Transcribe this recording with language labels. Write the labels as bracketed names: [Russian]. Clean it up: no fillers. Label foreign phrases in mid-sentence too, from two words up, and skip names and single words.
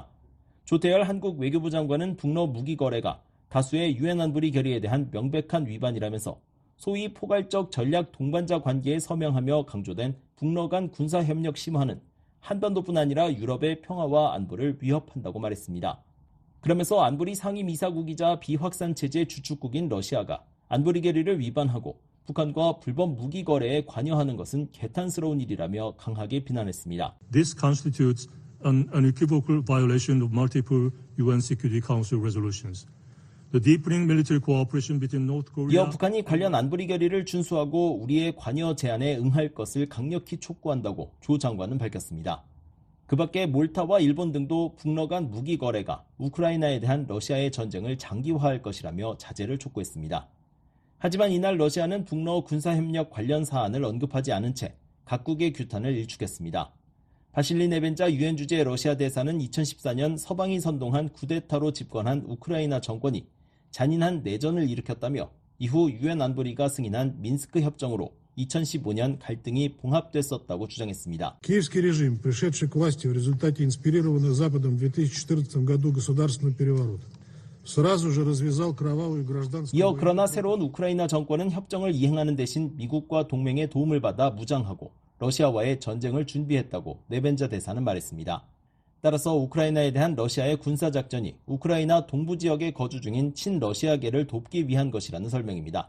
[Korean] 조태열 한국 외교부 장관은 북러 무기 거래가 다수의 유엔 안보리 결의에 대한 명백한 위반이라면서 소위 포괄적 전략 동반자 관계에 서명하며 강조된 북러 간 군사 협력 심화는 한반도뿐 아니라 유럽의 평화와 안보를 위협한다고 말했습니다. 그러면서 안보리 상임이사국이자 비확산체제 주축국인 러시아가 안보리 결의를 위반하고 북한과 불법 무기 거래에 관여하는 것은 개탄스러운 일이라며 강하게 비난했습니다. [English] This constitutes an unequivocal violation of multiple UN Security Council resolutions. The deepening military cooperation between North Korea. [Korean] 이어 북한이 관련 안보리 결의를 준수하고 우리의 관여 제안에 응할 것을 강력히 촉구한다고 조 장관은 밝혔습니다. 그 밖에 몰타와 일본 등도 북러 간 무기 거래가 우크라이나에 대한 러시아의 전쟁을 장기화할 것이라며 자제를 촉구했습니다. 하지만 이날 러시아는 북러 군사협력 관련 사안을 언급하지 않은 채 각국의 규탄을 일축했습니다. 바실리 네벤자 유엔 주재 러시아 대사는 2014년 서방이 선동한 쿠데타로 집권한 우크라이나 정권이 잔인한 내전을 일으켰다며 이후 유엔 안보리가 승인한 민스크 협정으로 2015년 갈등이 봉합됐었다고 주장했습니다. [Russian] Киевский режим, пришедший к власти в результате инспирированного Западом в 2014 году государственного переворота, сразу же развязал кровавую гражданскую. [Korean] 이어 그러나 새로운 우크라이나 정권은 협정을 이행하는 대신 미국과 동맹의 도움을 받아 무장하고 러시아와의 전쟁을 준비했다고 네벤자 대사는 말했습니다. 따라서 우크라이나에 대한 러시아의 군사작전이 우크라이나 동부 지역에 거주 중인 친러시아계를 돕기 위한 것이라는 설명입니다.